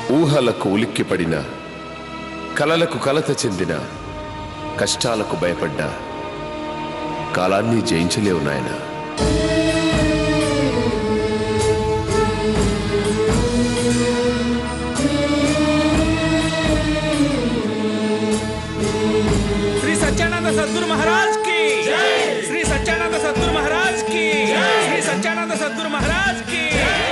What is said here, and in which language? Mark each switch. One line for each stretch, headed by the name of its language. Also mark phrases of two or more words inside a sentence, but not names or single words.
Telugu: ఊహలకు ఉలిక్కిపడిన, కలలకు కలత చెందిన, కష్టాలకు భయపడ్డా కాలాన్ని జయించలేవు నాయనా.
Hindi: श्री सच्चानंद सद्गुरु महाराज की जय। श्री सच्चानंद सद्गुरु महाराज की जय। श्री सच्चानंद सद्गुरु महाराज की जय।